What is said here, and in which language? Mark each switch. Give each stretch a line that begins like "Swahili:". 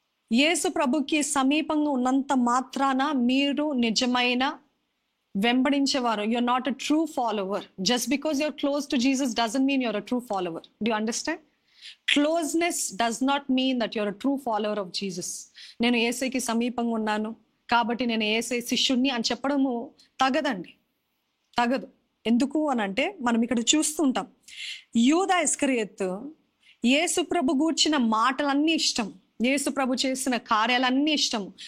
Telugu: యేసు ప్రభుకి సమీపంగా ఉన్నంత మాత్రాన మీరు నిజమైన వెంబడించేవారు.
English: you're not a true follower. just because you're close to Jesus doesn't mean you're a true follower. Do you understand? Closeness does not mean that you're a true follower of Jesus.
Telugu: నేను యేసుకి సమీపంగా ఉన్నాను కాబట్టి నేను యేసు శిష్యుణ్ణి అని చెప్పడము తగదండి, తగదు. ఎందుకు అని అంటే మనం ఇక్కడ చూస్తుంటాం, యూదా ఇస్కరియోతు యేసు ప్రభు గూర్చిన మాటలన్నీ ఇష్టం, యేసు ప్రభు చేసిన కార్యాలన్నీ ఇష్టం.